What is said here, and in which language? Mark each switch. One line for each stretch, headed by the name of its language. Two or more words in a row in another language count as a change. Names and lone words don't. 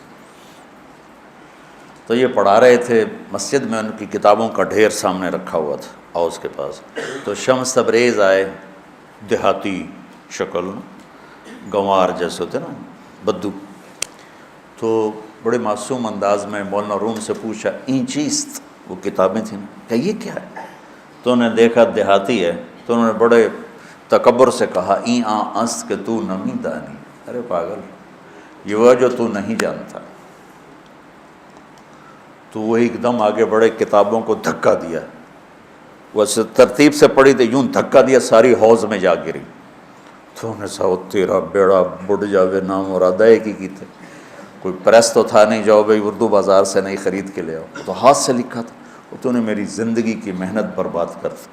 Urdu: تو یہ پڑھا رہے تھے مسجد میں، ان کی کتابوں کا ڈھیر سامنے رکھا ہوا تھا اوس کے پاس۔ تو شمس تبریز آئے، دیہاتی شکل، گنوار جیسے ہوتے نا، بدو، تو بڑے معصوم انداز میں مولانا روم سے پوچھا
Persian: این چیست،
Urdu: وہ کتابیں تھیں نا، کہ یہ کیا ہے؟ تو انہوں نے دیکھا دیہاتی ہے، تو انہوں نے بڑے تکبر سے کہا
Persian: این آن است کہ تو نمی دانی،
Urdu: ارے پاگل، یہ وہ جو تو نہیں جانتا۔ تو وہ ایک دم آگے بڑھے، کتابوں کو دھکا دیا، وہ ترتیب سے پڑھی تھی، یوں دھکا دیا، ساری حوض میں جا گری۔ تو انہوں نے کہا تیرا بیڑا بڑھ جاوے، نام مرادہ ایک ہی کی تھے، کوئی پریس تو تھا نہیں، جاؤ بھائی اردو بازار سے نہیں خرید کے لے آؤ، تو ہاتھ سے لکھا تھا، تو نے میری زندگی کی محنت برباد کر دی۔